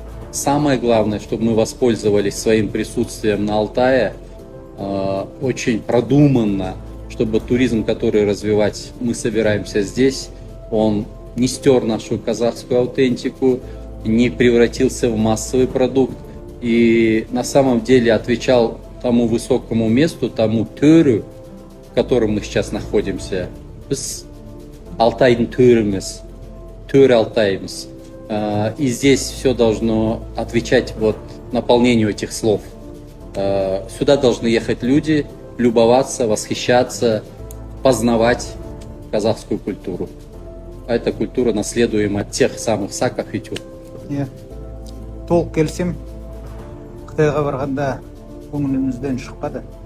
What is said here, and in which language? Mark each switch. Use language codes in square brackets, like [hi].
[ru] Самое главное, чтобы мы воспользовались своим присутствием на Алтае очень продуманно, чтобы туризм, который развивать мы собираемся здесь, он не стер нашу казахскую аутентику, не превратился в массовый продукт и на самом деле отвечал тому высокому месту, тому төрю, в котором мы сейчас находимся. [kk] Біз Алтайдың төріміз, төр Алтаймыз. [ru] И здесь все должно отвечать вот наполнению этих слов. Сюда должны ехать люди, любоваться, восхищаться, познавать казахскую культуру. А эта культура наследуема от тех самых саков и тюрков. [kk] Толық келсем, Қытайға барғанда көңілімізден шықпады.